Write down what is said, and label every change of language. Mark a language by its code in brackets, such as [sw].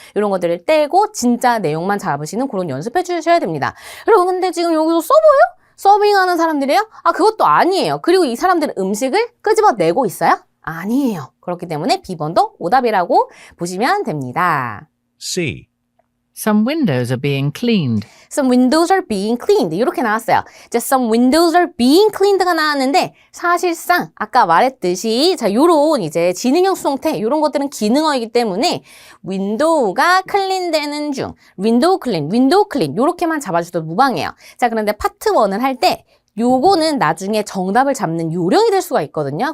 [ko] 이런 것들을 떼고 진짜 내용만 잡으시는 그런 연습해 주셔야 됩니다. 여러분 근데 지금 여기서 써보여요? 서빙하는 사람들이에요? 아, 그것도 아니에요. 그리고 이 사람들은 음식을 끄집어내고 있어요? 아니에요. 그렇기 때문에 B번도 오답이라고 보시면 됩니다. [en] C. Some windows are being cleaned. Some windows are being cleaned. [ko] 이렇게 나왔어요. 이제 [en] some windows are being cleaned [ko] 가 나왔는데 사실상 아까 말했듯이 자, 요런 이제 지능형 수동태 요런 것들은 기능어이기 때문에 window가 클린되는 중 [en] window clean [ko] 요렇게만 잡아주셔도 무방해요. 자, 그런데 파트 1을 할 때 요거는 나중에 정답을 잡는 요령이 될 수가 있거든요.